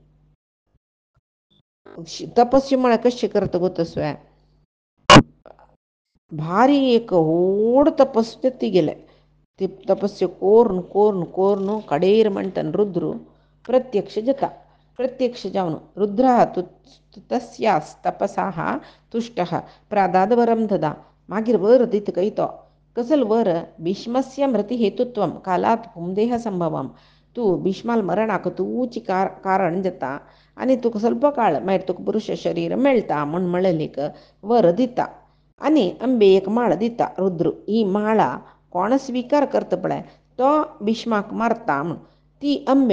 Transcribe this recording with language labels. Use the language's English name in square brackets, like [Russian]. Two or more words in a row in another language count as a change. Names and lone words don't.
[Konkani] तपस्या म्हळ्यार कशें करता गो तसो भारी एक व्हड तपस्या ती गेले ती तपस्या कोरून कोरून कोरून कडेर म्हणटन रुद्र प्रत्यक्ष जाता प्रत्यक्ष जावन [Sanskrit] रुद्रः तस्यास् तपसाः तुष्टः प्रादाद वरं ददा [Konkani] मागीर वर दिता काय तो कसलो वर [Sanskrit] भीष्मस्य मृती हेतुत्वं कालात पुंदेह संभवम [Konkani] तूं भीष्माल मरणाक तूंची कारण जाता आनी तुका ಸ್ವಲ್ಪ काळ मागीर तुका पुरुश शरीर मेळटा म्हूण म्हणलेलीक वर दिता आनी अंबे एक माळ दिता रुद्र ही माळा कोण स्विकार करता पळय तो भीष्माक मारता म्हूण ती अंबे